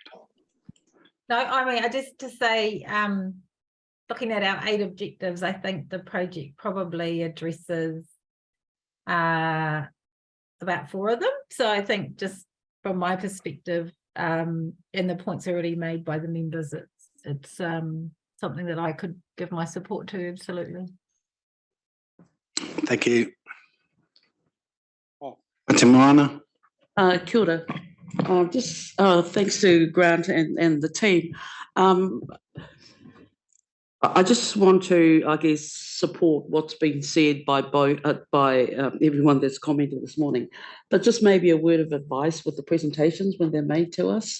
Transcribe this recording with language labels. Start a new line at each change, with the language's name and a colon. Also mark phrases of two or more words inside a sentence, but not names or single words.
English: No, I mean, just to say, looking at our 8 objectives, I think the project probably addresses about 4 of them. So I think just from my perspective, and the points already made by the members, it's something that I could give my support to, absolutely. Thank you. Te Moana.
Māori: Kia ora.
English: Just thanks to Grant and the team. I just want to, I guess, support what's been said by everyone that's commented this morning, but just maybe a word of advice with the presentations when they're made to us.